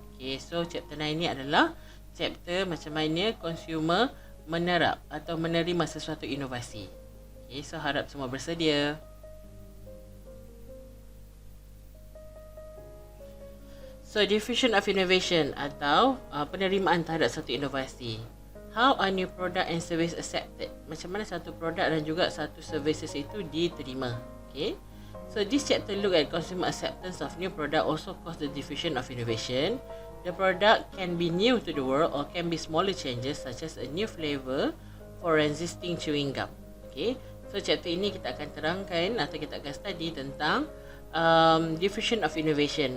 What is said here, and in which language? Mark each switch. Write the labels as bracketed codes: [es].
[ms] Okay, so chapter 9 ni adalah chapter macam mana consumer menerap atau menerima sesuatu inovasi. Okay, so harap semua bersedia. So, [en] diffusion of innovation [ms] atau penerimaan terhadap satu inovasi. [en] How are new product and service accepted? [ms] Macam mana satu produk dan juga satu services itu diterima. [en] Okay. So this chapter look at consumer acceptance of new product also cause the diffusion of innovation. The product can be new to the world or can be smaller changes such as a new flavor for existing chewing gum. [ms] Okay. So chapter ini kita akan terangkan atau kita akan study tentang [en] diffusion of innovation.